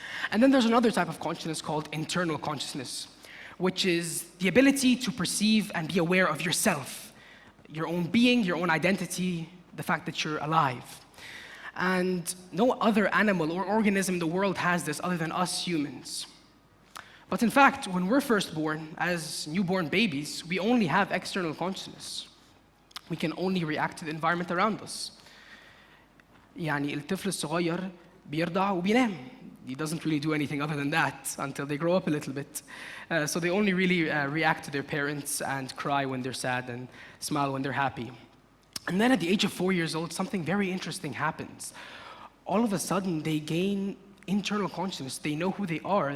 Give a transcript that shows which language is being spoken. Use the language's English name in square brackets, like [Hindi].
[English] And then there's another type of consciousness called internal consciousness, which is the ability to perceive and be aware of yourself, your own being, your own identity, the fact that you're alive. And no other animal or organism in the world has this other than us humans. But in fact, when we're first born, as newborn babies, we only have external consciousness. We can only react to the environment around us. [Arabic] يعني الطفل الصغير بيرضع وبينام. [English] He doesn't really do anything other than that until they grow up a little bit. So they only really react to their parents and cry when they're sad and smile when they're happy. And then at the age of 4 years old, something very interesting happens. All of a sudden, they gain internal consciousness. They know who they are.